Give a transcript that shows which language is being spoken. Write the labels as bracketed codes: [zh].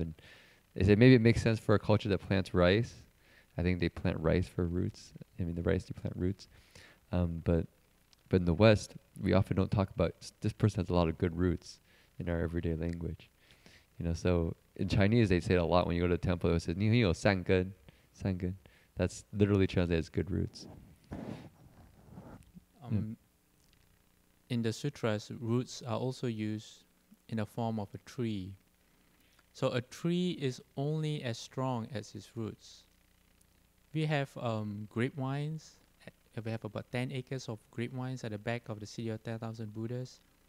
[en] And they say maybe it makes sense for a culture that plants rice. I think they plant rice for roots. I mean, the rice, they plant roots. But in the West, we often don't talk about this person has a lot of good roots in our everyday language. So in Chinese, they say it a lot when you go to the temple. It says, [zh] 你有善根, 善根. [en] That's literally translated as good roots. In the sutras, roots are also used in the form of a tree. So a tree is only as strong as its roots. We have grapevines. We have about 10 acres of grapevines at the back of the city of 10,000 Buddhas.